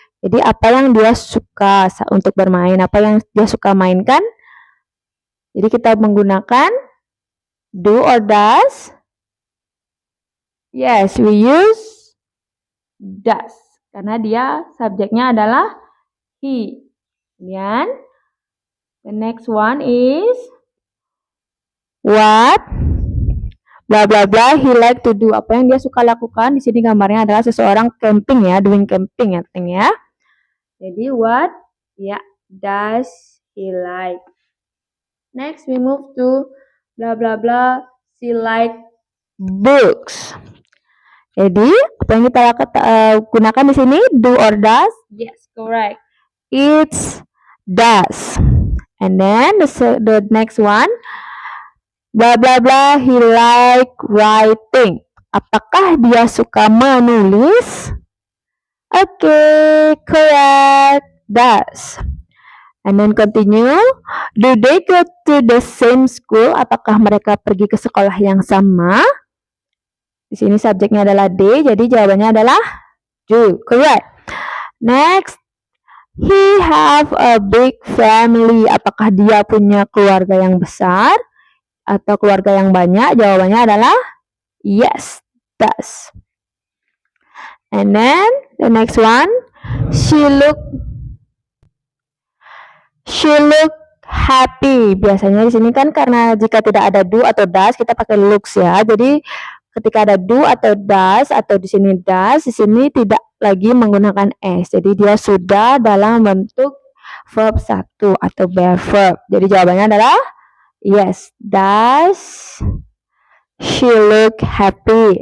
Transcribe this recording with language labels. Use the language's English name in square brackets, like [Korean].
[Indonesian] Jadi apa yang dia suka untuk bermain, apa yang dia suka mainkan. Jadi kita menggunakan do or does. [English] Yes, we use does [Indonesian] karena dia subjeknya adalah he. Kemudian [English] the next one is what bla bla bla he like to do. [Indonesian] Apa yang dia suka lakukan. Di sini gambarnya adalah seseorang camping ya, [English] doing camping [Indonesian] ya. Jadi [English] what does he like. Next we move to bla bla bla she like books. [Indonesian] Jadi apa yang kita gunakan di sini do or does? [English] Yes, correct. It's does. And then the next one, bla bla bla he like writing. [Indonesian] Apakah dia suka menulis? [English] Okay, correct. Does. And then continue. Do they go to the same school? [Indonesian] Apakah mereka pergi ke sekolah yang sama? Di sini subjeknya adalah they, jadi jawabannya adalah do. [English] Correct. Next, he have a big family. [Indonesian] Apakah dia punya keluarga yang besar atau keluarga yang banyak? Jawabannya adalah [English] yes, does. And then the next one, she look happy. [Indonesian] Biasanya di sini kan karena jika tidak ada do atau does kita pakai looks ya. Jadi ketika ada do atau does atau di sini does, di sini tidak lagi menggunakan s. Jadi dia sudah dalam bentuk verb 1 atau bare verb. Jadi jawabannya adalah [English] yes, does she look happy.